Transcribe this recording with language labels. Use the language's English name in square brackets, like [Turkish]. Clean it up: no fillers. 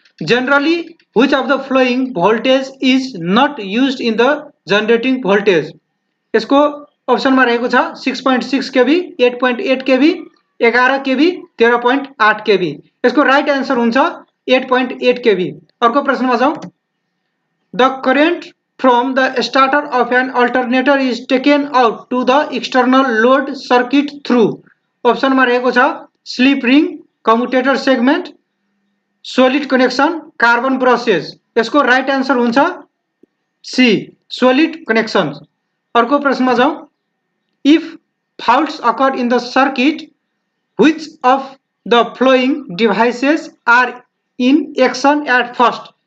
[English] Generally which of the flowing voltage is not used in the generating voltage? [Nepali] यसको अप्सनमा रहेको छ 6.6 केबी, 8.8 केबी, 11 केबी, 13.8 केबी। यसको right answer हुन्छ 8.8 केबी। अर्को प्रश्नमा जाउँ। [English] The current from the starter of an alternator is taken out to the external load circuit through. [Nepali] अप्सनमा रहेको छ sleep ring, commutator segment, solid connection, carbon brushes. यसको right answer हुन्छ सी सोलिड कनेक्सन। अर्को प्रश्नमा जाउँ। [English] If faults occur in the circuit which of the flowing devices are in action at first?